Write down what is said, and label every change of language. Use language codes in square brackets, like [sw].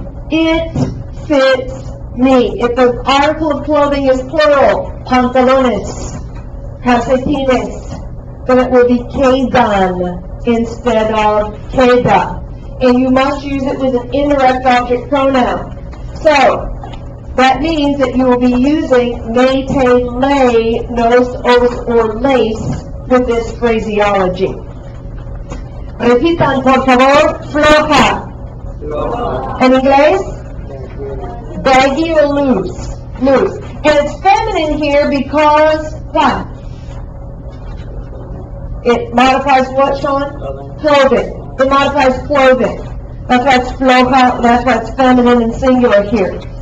[en] It fits me. If the article of clothing is plural, pantalones, calcetines, then it will be quedan instead of queda. And you must use it with an indirect object pronoun. So, that means that you will be using mete, lay, nos, os, or lace with this phraseology. [es] Repitan, por favor, floja. En inglés, [en] baggy or loose. Loose. And it's feminine here because, what? It modifies what, Sean? Clothing. It modifies clothing. That's why it's floja, that's why it's feminine and singular here.